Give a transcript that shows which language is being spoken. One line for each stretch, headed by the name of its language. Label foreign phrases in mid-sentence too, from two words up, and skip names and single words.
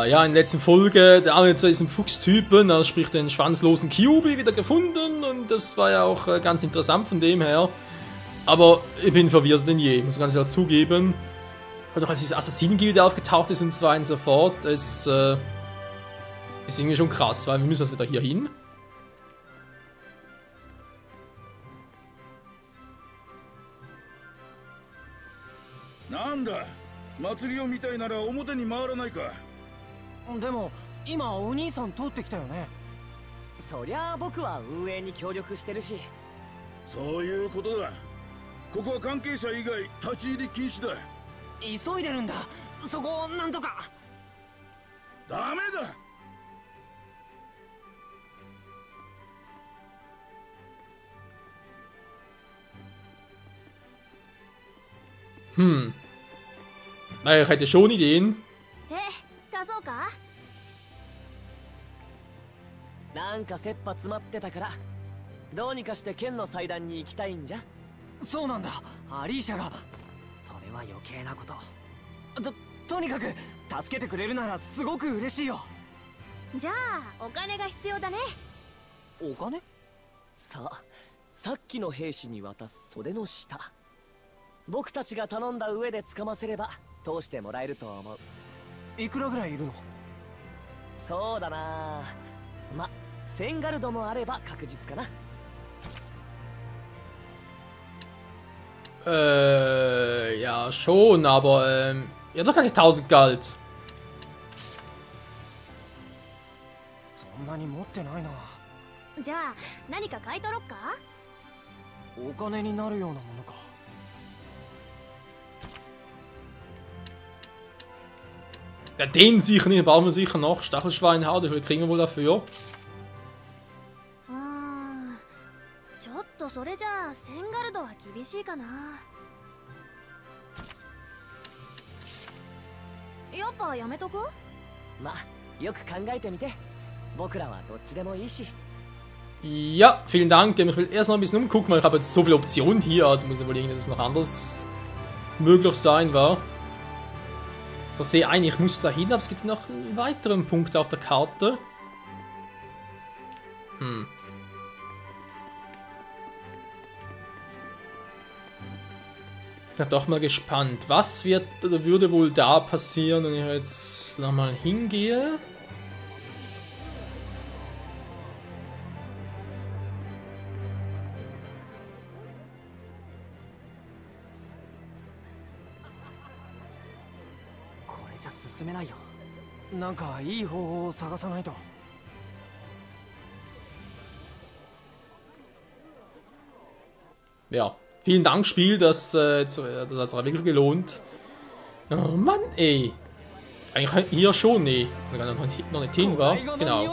German: Ja, in der letzten Folge, da haben wir jetzt diesen Fuchstypen, also sprich den schwanzlosen Kyuubi, wieder gefunden. Und das war ja auch ganz interessant von dem her. Aber ich bin verwirrt denn je, muss ich ganz klar zugeben. Weil doch als diese Assassinengilde aufgetaucht ist und zwar und so fort, ist irgendwie schon krass, weil wir müssen jetzt wieder hier hin.
Japanese: Nanda, 祭りを見たいなら表に回らないか。でも今お兄さん通ってきたよね。そりゃあ僕は運営に協力してるし。そういうことだ。ここは関係者以外立ち入り禁止だ。急いでるんだ。そこをなんとか。ダメだ。
German: Naja, ich hätte schon Ideen.
Japanese: 貸そうか。なんか切羽詰まってたからどうにかして剣の祭壇に行きたいんじゃ。そうなんだ。アリーシャが。それは余計なこと。とにかく助けてくれるならすごく嬉しいよ。じゃあお金が必要だね。お金？さっきの兵士に渡す袖の下。僕たちが頼んだ上で掴ませれば通してもらえると思う。いくらぐらいいるの？そうだな。ま、1000ガルドもあれば確実かな。
German: Ja, schon, aber, ja, doch keine 1000 Geld.
Japanese: そんなに持ってないな。じゃあ何か買い取ろっか。お金になるようなものか。
German: Ja, den sicher nicht, bauen wir sicher noch. Stachelschweinhaut, wie viel kriegen wir wohl dafür?
Japanese: ちょっとそれじゃあ1000ガルドは厳しいかな。やっぱやめとく？ま、よく考えてみて。僕らはどっちでもいいし。
German: Ja, vielen Dank. Ich will erst noch ein bisschen umgucken, weil ich habe jetzt so viele Optionen hier. Also muss ja wohl irgendwas noch anders möglich sein, war. So, sehe ein, ich muss da hin, aber es gibt noch einen weiteren Punkt auf der Karte. Bin doch mal gespannt. Was wird oder würde wohl da passieren, wenn ich jetzt nochmal hingehe?
Japanese: なんかいい方法を探さないと。
German: Ja, vielen Dank, Spiel, das hat sich wirklich gelohnt. Oh Mann, ey. Eigentlich hier schon, nee. Noch nicht hin, war? Genau.